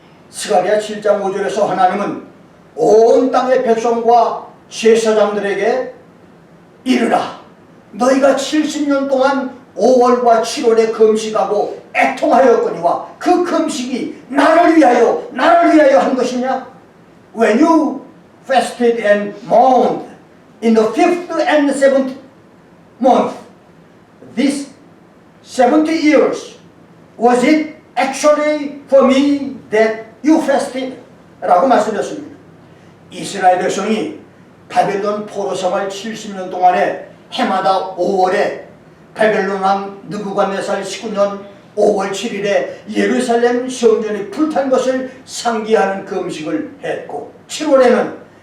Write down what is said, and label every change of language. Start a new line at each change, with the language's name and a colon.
Korean: 스가랴 7장 5절에서 하나님은 온 땅의 백성과 제사장들에게 이르라, 너희가 70년 동안 5월과 7월에 금식하고 애통하였거니와 그 금식이 나를 위하여 한 것이냐?
English: When you fasted and mourned in the 5th and 7th month, this 70 years, was it actually for me that you fasted?
Korean: 라고 말씀드렸습니다. 이스라엘 백성이 바벨론 포로 생활 70년 동안에 해마다 5월에 바벨론 왕 느부갓네살 19년 5월 7일에 예루살렘 성전이 불탄 것을 상기하는 금식을 했고, 7월에는